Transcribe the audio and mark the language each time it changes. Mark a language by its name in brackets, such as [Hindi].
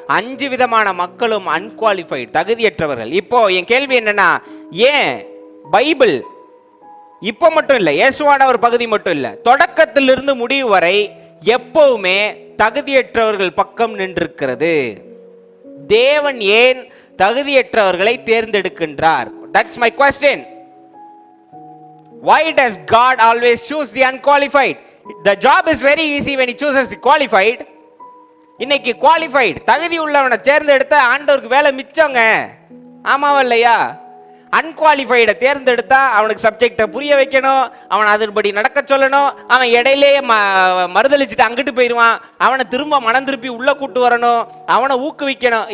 [Tamil] 5 விதமான மக்களும் அன்குவாலிஃபைடு, தகுதியற்றவர்கள். இப்போ என் கேள்வி என்னன்னா, ஏன் பைபிள் இப்போ மட்டும் இல்லை, இயேசுவான ஒரு பகுதி மட்டும் இல்லை, தொடக்கத்திலிருந்து முடிவு வரை எப்பவுமே தகுதியற்றவர்கள் பக்கம் நின்றிருக்கிறது? தேவன் ஏன் தகுதியற்றவர்களை தேர்ந்தெடுக்கின்றார்? [English] That's my question. Why does God always choose the unqualified? The job is very easy when he chooses the qualified. [Tamil] இன்னைக்கு குவாலிஃபைட், தகுதி உள்ளவனை தேர்ந்தெடுத்த ஆண்டவருக்கு வேலை மிச்சங்க. ஆமாவா இல்லையா? அன்குவாலிஃபைடை தேர்ந்தெடுத்தா அவனுக்கு சப்ஜெக்டை புரிய வைக்கணும், அவன் அதன்படி நடக்க சொல்லணும், அவன் இடையிலேயே மறுதளிச்சுட்டு அங்கிட்டு போயிடுவான், அவனை திரும்ப மனம் திருப்பி உள்ள கூட்டு வரணும், அவனை ஊக்குவிக்கணும்.